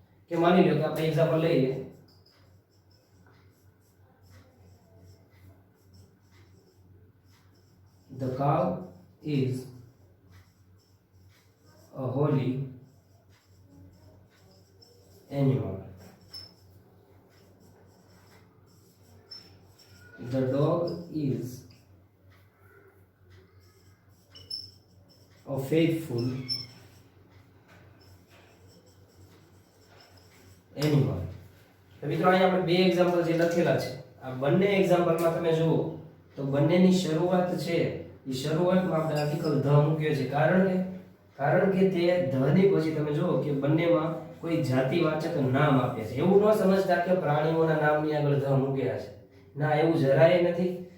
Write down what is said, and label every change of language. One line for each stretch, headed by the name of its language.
Gujarati: કે માની લો કે આપણે એક્ઝામ્પલ લઈએ,
English: the cow is a holy animal. The dog is a faithful animal.
Gujarati: તો મિત્રો અહીંયા આપણે બે એક્ઝામ્પલ જે લખેલા છે આ બંને એક્ઝામ્પલમાં તમે જુઓ તો બંનેની શરૂઆત છે એ શરૂઆતમાં આપણે આર્ટિકલ ધ મૂક્યો છે. કારણ કે તે ધની પછી તમે જુઓ કે બંનેમાં કોઈ જાતિવાચક નામ આપે છે. એવું ન સમજતા કે પ્રાણીઓના નામની આગળ ધ મૂક્યા છે, ના એવું જરાય નથી.